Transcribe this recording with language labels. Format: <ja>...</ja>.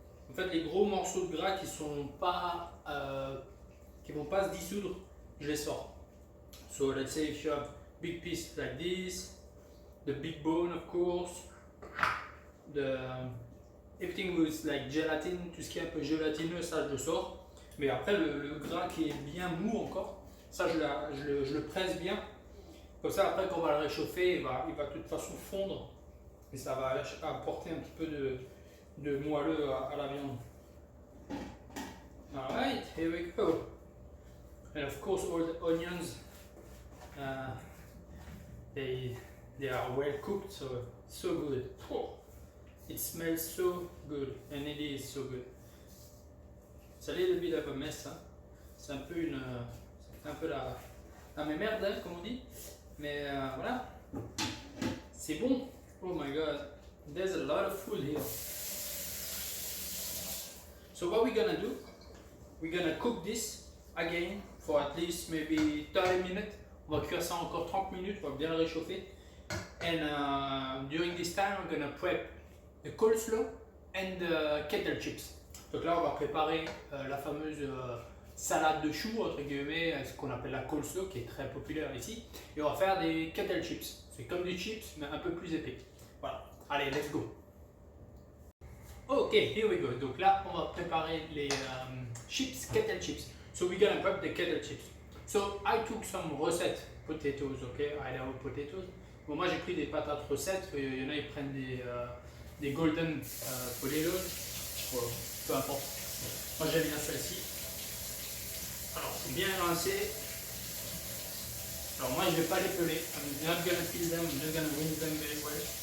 <fr>En fait, les gros morceaux de gras qui vont pas se dissoudre, je les sors.</fr> <en>So let's say if you have big piece like this, the big bone of course, everything with like gelatine,</en> <fr>tout ce qui est un peu gélatineux, ça je le sors. Mais après le gras qui est bien mou encore, ça je le presse bien. Comme ça après quand on va le réchauffer, il va de toute façon fondre et ça va apporter un petit peu de moelleux à la viande.</fr> <en>Alright, here we go. And of course all the onions, they are well cooked, so good. Oh, it smells so good and it is so good. It's a little bit of a mess, hein.</en> <fr>C'est un peu la mémerde, hein, comme on dit. Mais voilà, c'est bon.</fr> <en>Oh my god, there's a lot of food here. So what we're gonna do, we're gonna cook this again for at least maybe 30 minutes.</en> <fr>On va cuire ça encore 30 minutes, on va bien le réchauffer.</fr> <en>And during this time, I'm gonna prep the coleslaw and the kettle chips.</en> <fr>Donc là, on va préparer la fameuse salade de choux, entre guillemets, ce qu'on appelle la coleslaw, qui est très populaire ici. Et on va faire des kettle chips. C'est comme des chips, mais un peu plus épais.</fr> <en>Voilà. Allez, let's go. Ok, here we go.</en> <fr>Donc là, on va préparer les chips, kettle chips.</fr> <en>So we're gonna prep the kettle chips. So I took some recette potatoes, okay, Idaho potatoes.</en> <fr>Bon, moi j'ai pris des patates recettes. Il y en a, ils prennent des golden potatoes. Voilà, peu importe. Moi j'aime bien celle-ci. Alors c'est bien rincé. Alors moi je vais pas les peler.</fr> <en>I'm not gonna peel them. I'm just gonna rinse them very well.</en>